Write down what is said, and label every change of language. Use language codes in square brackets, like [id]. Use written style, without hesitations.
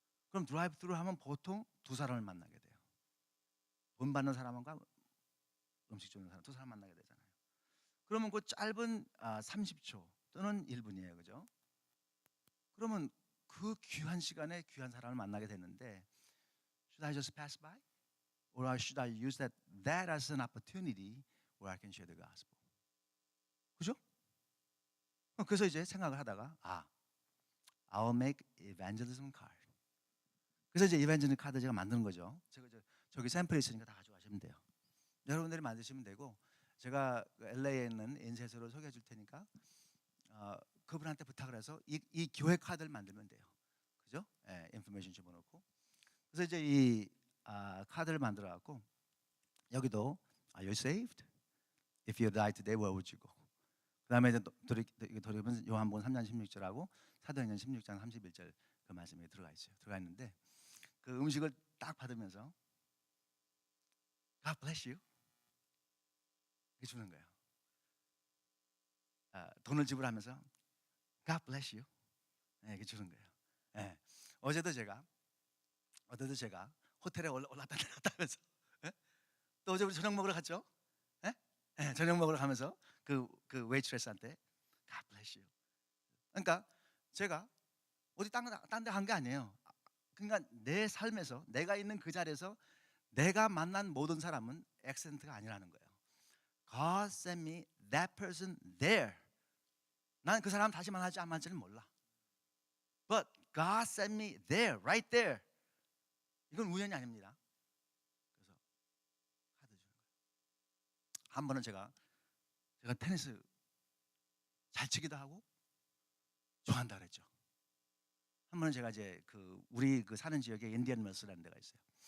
[ko] 그럼 드라이브 스루 하면 보통 두 사람을 만나게 돼요. 돈 받는 사람과 음식 주는 사람, 두 사람 만나게 되잖아요. 그러면 그 짧은 30초 또는 1분이에요. 그죠? 그러면 그 귀한 시간에 귀한 사람을 만나게 되는데 [en] should I just pass by? Or should I use that as an opportunity where I can share the gospel? [ko] 그죠? 그래서 이제 생각을 하다가 [en] I'll make evangelism card. [ko] 그래서 이제 이벤저널 카드 제가 만드는 거죠. 제가 저기 샘플이 있으니까 다 가져가시면 돼요. 여러분들이 만드시면 되고 제가 LA에 있는 인쇄소를 소개해 줄 테니까 그분한테 부탁을 해서 이 교회 카드를 만들면 돼요. 그죠? 인포메이션 집어넣고 그래서 이제 이 카드를 만들어 갖고 여기도 [en] Are you saved? If you die today, where would you go? [ko] 그다음에 이제 돌이키면 요한복음 3장 16절하고 사도행전 16장 31절 그 말씀이 들어가 있어요. 들어가 있는데 그 음식을 딱 받으면서 [en] God bless you [ko] 이렇게 주는 거예요. 돈을 지불하면서 [en] God bless you [ko] 이렇게 주는 거예요. 예. 어제도 제가 호텔에 올랐다 내렸다 하면서 또 어제 우리 저녁 먹으러 갔죠? 예? 예, 저녁 먹으러 가면서 그 웨이트레스한테 [en] God bless you. [ko] 그러니까 제가 어디 딴 데 한 게 아니에요. 그러니까 내 삶에서 내가 있는 그 자리에서 내가 만난 모든 사람은 액센트가 아니라는 거예요. [en] God sent me that person there. [ko] 난 그 사람 다시 만날지 안 만날지는 몰라. [en] But God sent me there, right there. [ko] 이건 우연이 아닙니다. 그래서 카드 주는 거예요. 한 번은 제가 테니스 잘 치기도 하고 좋아한다 그랬죠. 한 번은 제가 이제 우리 사는 지역에 인디언 웰스라는 데가 있어요.